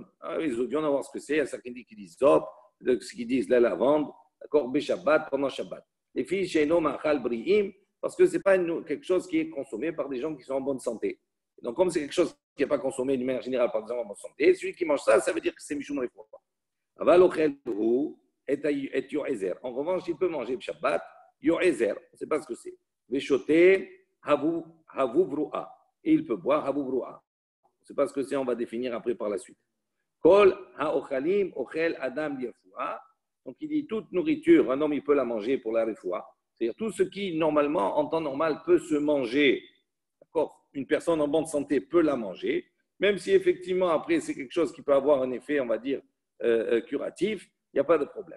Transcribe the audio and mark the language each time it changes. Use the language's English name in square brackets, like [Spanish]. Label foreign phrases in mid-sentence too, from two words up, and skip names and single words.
[French] Ezovion, on va voir ce que c'est. Il y a certains qui disent zop, ce qui disent la lavande, d'accord, beshabbat, pendant Shabbat. Les filles chez nous, [Hebrew] מאכל בריאים, [French] parce que ce n'est pas quelque chose qui est consommé par des gens qui sont en bonne santé. Donc comme c'est quelque chose qui n'est pas consommé d'une manière générale par des gens en bonne santé, celui qui mange ça, ça veut dire que c'est [Hebrew] משום רפואה. אבל אוכל הוא את יועזר. [French] En revanche, il peut manger Shabbat, yo'ezer. On ne sait pas ce que c'est. [Hebrew] ושותה, אבוב רועה. [French] Et il peut boire [Hebrew] אבוב רועה. [French] On ne sait pas ce que c'est, on va définir après par la suite. [Hebrew] כל האוכלים אוכל אדם לרפואה. [French] Donc il dit toute nourriture, un homme il peut la manger pour la refoua. C'est-à-dire tout ce qui normalement, en temps normal, peut se manger. D'accord ? Une personne en bonne santé peut la manger, même si effectivement après c'est quelque chose qui peut avoir un effet, on va dire, curatif. Il n'y a pas de problème.